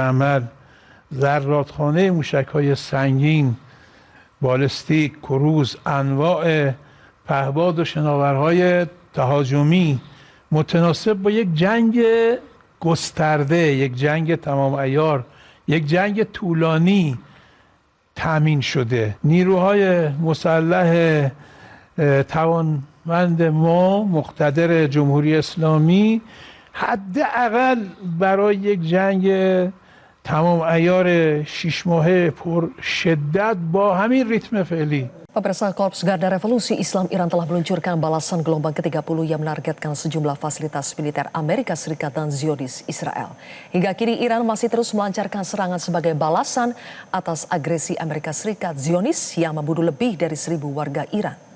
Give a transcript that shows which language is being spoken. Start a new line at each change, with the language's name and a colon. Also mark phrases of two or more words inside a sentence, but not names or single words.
Persian: عمل ذراتخانه موشک‌های سنگین بالستیک کروز انواع پهباد و شناورهای تهاجمی متناسب با یک جنگ گسترده یک جنگ تمام عیار یک جنگ طولانی تامین شده نیروهای مسلح توانمند ما مقتدر جمهوری اسلامی حداقل برای یک جنگ تمام عیار 6 ماهه پر شدت با همین ریتم فعلی.
Indonesian: Pemirsa, Korps Garda Revolusi Islam Iran telah meluncurkan balasan gelombang ke-30 yang menargetkan sejumlah fasilitas militer Amerika Serikat dan Zionis Israel. Hingga kini Iran masih terus melancarkan serangan sebagai balasan atas agresi Amerika Serikat Zionis yang membunuh lebih dari 1.000 warga Iran.